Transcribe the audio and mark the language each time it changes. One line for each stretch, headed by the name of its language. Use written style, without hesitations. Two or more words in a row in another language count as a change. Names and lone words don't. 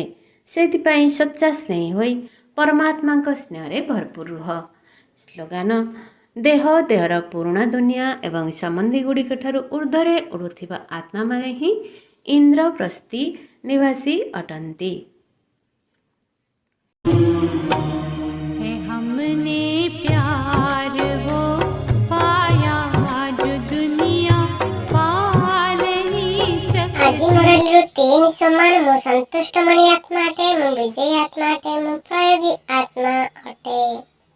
Odia: ସେଥିପାଇଁ ସଚ୍ଚା ସ୍ନେହୀ ହୋଇ ପରମାତ୍ମାଙ୍କ ସ୍ନେହରେ ଭରପୁର ରୁହ। ସ୍ଲୋଗାନ: ଦେହ, ଦେହର ପୁରୁଣା ଦୁନିଆ ଏବଂ ସମ୍ବନ୍ଧୀ ଗୁଡ଼ିକ ଠାରୁ ଉର୍ଦ୍ଧ୍ୱରେ ଉଡ଼ୁଥିବା ଆତ୍ମାମାନେ ହିଁ ଇନ୍ଦ୍ରପ୍ରସ୍ଥୀ ନିବାସୀ ଅଟନ୍ତି।
Hindi: हमने प्यार वो पाया जो दुनिया पा नहीं सकती।
Odia: ଆଜି ମୁରଲୀରୁ 3 ସମାନ। ମୁଁ ସନ୍ତୁଷ୍ଟମଣି ଆତ୍ମା ଅଟେ, ମୁଁ ବିଜୟୀ ଆତ୍ମା ଅଟେ, ମୁଁ ପ୍ରୟୋଗୀ ଆତ୍ମା ଅଟେ।